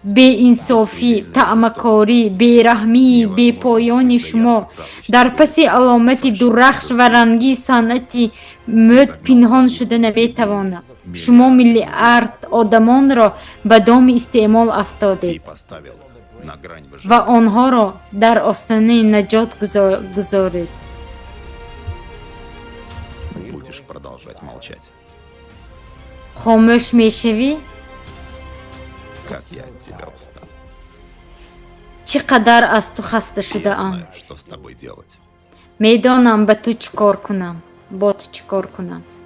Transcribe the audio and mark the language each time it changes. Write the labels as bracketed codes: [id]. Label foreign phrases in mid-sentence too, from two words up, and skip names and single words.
[tg] Беинсофӣ, таъмакорӣ, бераҳмии бепоёни шумо дар паси аломати дурахш ва рангии санъати мӯд пинҳон шуда наметавонад. Шумо миллиард одамонро ба доми истеъмол афтодед ва онҳоро дар останаи наҷот гузоред. [ru] Будешь продолжать молчать. [tg] Хомӯш мешавӣ? [ru] Как я от тебя устал. [tg] Чӣ қадар аз ту хаста шудаам. [ru] Что с тобой делать? [tg] Медонам ба ту чӣ кор кунам. Бо ту чӣ кор кунам.